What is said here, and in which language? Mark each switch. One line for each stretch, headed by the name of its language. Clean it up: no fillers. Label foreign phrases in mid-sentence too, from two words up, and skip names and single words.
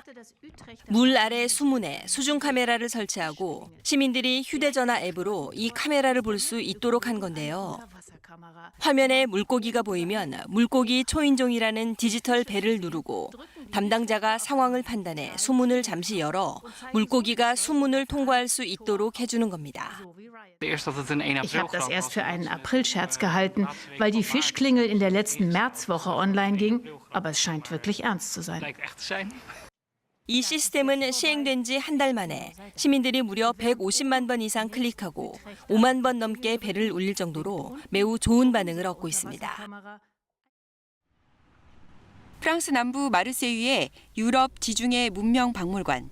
Korean: 물 아래 수문에 수중 카메라를 설치하고 시민들이 휴대전화 앱으로 이 카메라를 볼 수 있도록 한 건데요. 화면에 물고기가 보이면 물고기 초인종이라는 디지털 벨을 누르고 담당자가 상황을 판단해 수문을 잠시 열어 물고기가 수문을 통과할 수 있도록 해주는 겁니다.
German: Ich habe das erst für einen Aprilscherz gehalten, weil die Fischklingel in der letzten Märzwoche online ging, aber es scheint wirklich ernst zu sein.
Korean: 이 시스템은 시행된 지 한 달 만에 시민들이 무려 150만 번 이상 클릭하고 5만 번 넘게 벨을 울릴 정도로 매우 좋은 반응을 얻고 있습니다. 프랑스 남부 마르세유의 유럽 지중해 문명 박물관.